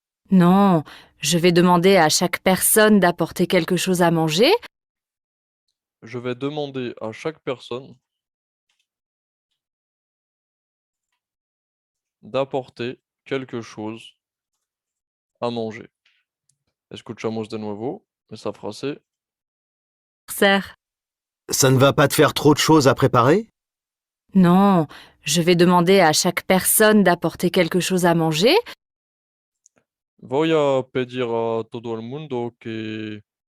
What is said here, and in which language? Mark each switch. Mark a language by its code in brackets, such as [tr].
[fr] Non, je vais demander à chaque personne d'apporter quelque chose à manger Je vais demander à chaque personne d'apporter quelque chose à manger. [es] Escuchamos de nuevo esa frase. Serre. [fr] Ça ne va pas te faire trop de choses à préparer? Non, je vais demander à chaque personne d'apporter quelque chose à manger [es] Voy a pedir a todo el mundo que